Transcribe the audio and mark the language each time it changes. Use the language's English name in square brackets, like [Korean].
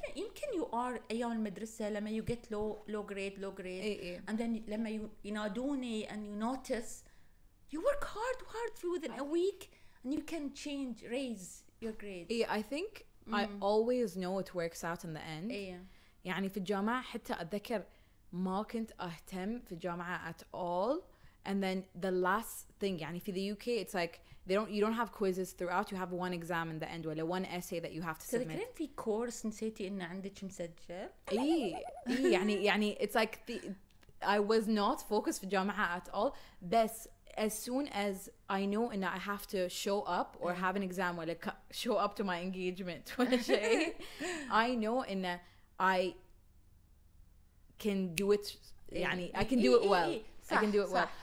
[Arabic] يمكن [English] you are [Arabic] أيام المدرسة لما [English] you get low grade and then [Arabic] لما ينادوني [English] and you notice you work hard within a week and you can raise your grades. I think I always know it works out in the end. [Arabic] يعني في الجامعة حتى أتذكر ما كنت أهتم في الجامعة [English] at all. And then the last thing [Arabic] يعني في [English] the UK it's like you don't have quizzes throughout, you have one exam in the end ولا one essay that you have to submit. [Arabic] تذكرين في كورس نسيتي إن عندك مسجل؟ [English] يعني it's like I was not focused [Arabic] في الجامعة [English] at all. بس as soon as I know إن I have to show up or have an exam ولا show up to my engagement [Arabic] ولا شيء, [English] I know إن I can do it يعني I can do it well. I can do it well.